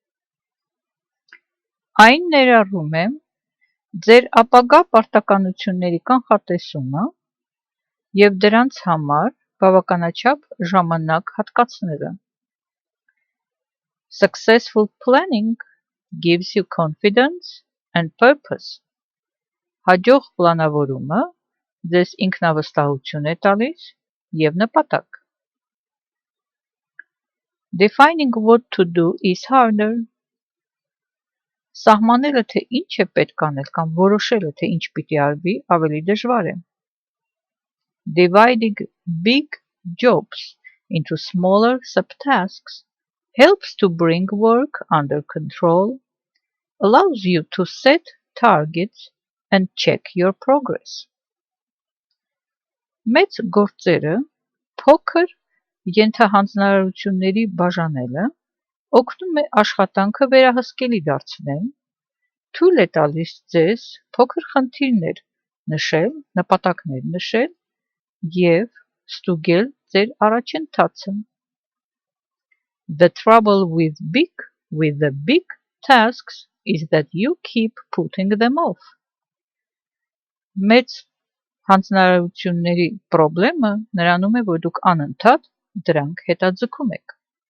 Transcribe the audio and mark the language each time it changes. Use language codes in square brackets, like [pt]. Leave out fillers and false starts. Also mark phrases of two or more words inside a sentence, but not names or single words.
[hy] Այն ներառում է ձեր ապագա պարտականությունների կանխատեսումը և դրանց համար բավականաչափ ժամանակ հատկացնելը. [en] Successful planning gives you confidence and purpose. [hy] Հաջող պլանավորումը ձեզ ինքնավստահություն է տալիս և նպատակ. [en] Defining what to do is harder. [hy] Սահմանելը, թե ինչ է պետք անել կամ որոշելը, թե ինչ պիտի արվի, ավելի դժվար է. [en] Dividing big jobs into smaller subtasks helps to bring work under control, allows you to set targets and check your progress. [hy] Մեծ գործերը փոքր ենթահանձնարարությունների բաժանելը օգնում է աշխատանքը վերահսկելի դարձնել, թույլ է տալիս ձեզ փոքր խնդիրներ նշել, նպատակներ նշել և ստուգել ձեր առաջընթացը. [en] The trouble with the big tasks is that you keep putting them off. [hy] Մեծ հանձնարարությունների պրոբլեմը նրանում է, որ դուք անընդհատ դրանք հետաձգում եք.